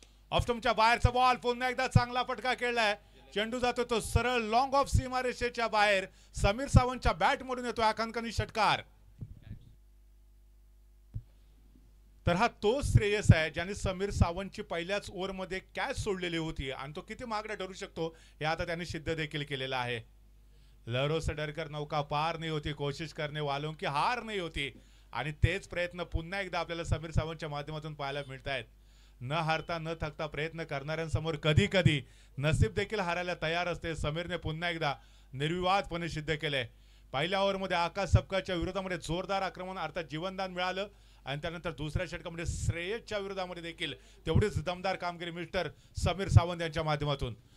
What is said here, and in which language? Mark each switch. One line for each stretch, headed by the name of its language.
Marathi: ऑफस्टंपच्या बाहेरचा बॉल पुन्हा एकदा चांगला फटका खेळलाय. चेंडू जातो तो सरळ लॉंग ऑफ सीमारेषेच्या बाहेर. समीर सावंतच्या बॅट मधून येतो आकांक्षी षटकार. तर हा तो श्रेयस आहे ज्याने समीर सावंतची पहिल्याच ओव्हरमध्ये कॅच सोडलेली होती आणि तो किती महागडा ठरू शकतो हे आता त्यांनी सिद्ध देखील केलेलं आहे.
Hindi: लहरों से डरकर नौका पार नहीं होती, कोशिश करने वालों की हार नहीं होती.
Marathi: आणि तेच प्रयत्न पुन्हा एकदा आपल्याला समीर सावंतच्या माध्यमातून पाहायला मिळत आहेत. न हारता न थकता प्रयत्न करणाऱ्यांसमोर कधी कधी नसीब देखील हारायला तयार असते. समीरने पुन्हा एकदा निर्विवादपणे सिद्ध केले. पहिल्या ओव्हरमध्ये आकाश सपकाळच्या विरोधामध्ये जोरदार आक्रमण अर्थात जीवनदान मिळालं आणि त्यानंतर दुसऱ्या षटकामध्ये श्रेयसच्या विरोधामध्ये देखील तेवढीच दमदार कामगिरी मिस्टर समीर सावंत यांच्या माध्यमातून.